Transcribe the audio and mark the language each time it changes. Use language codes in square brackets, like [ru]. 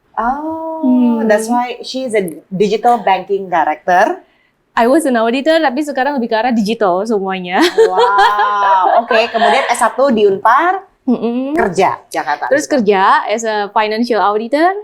[en] Oh, that's why she is a digital banking director. I was an auditor, [id] tapi sekarang lebih ke arah digital semuanya. Wow, oke. Kemudian S1 di Unpar. Kerja Jakarta. Terus kerja [en] as a financial auditor.